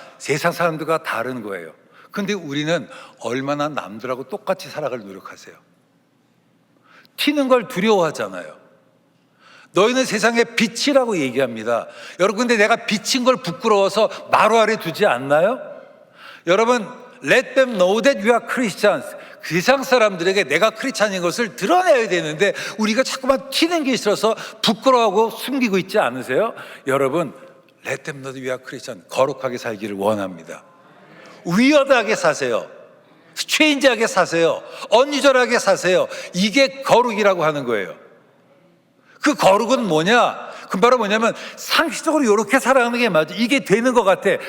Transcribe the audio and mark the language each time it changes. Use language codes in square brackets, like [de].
[ko] 세상 사람들과 다른 거예요. 근데 우리는 얼마나 남들하고 똑같이 살아갈 노력하세요. 튀는 걸 두려워하잖아요. 너희는 세상의 빛이라고 얘기합니다. 여러분, 근데 내가 비친 걸 부끄러워서 마루 아래 두지 않나요? 여러분, [en] let them know that you are Christians. [ko] 세상 사람들에게 내가 크리스찬인 것을 드러내야 되는데 우리가 자꾸만 튀는 게 있어서 부끄러워하고 숨기고 있지 않으세요? 여러분, [en] let them know that you are Christian. [ko] 거룩하게 살기를 원합니다. 위어드하게 사세요. 스트레인지하게 사세요. 언유절하게 사세요. 이게 거룩이라고 하는 거예요. 그 거룩은 뭐냐? 그 바로 뭐냐면 상식적으로 이렇게 살아가는 게 맞아. 이게 되는 것 같아.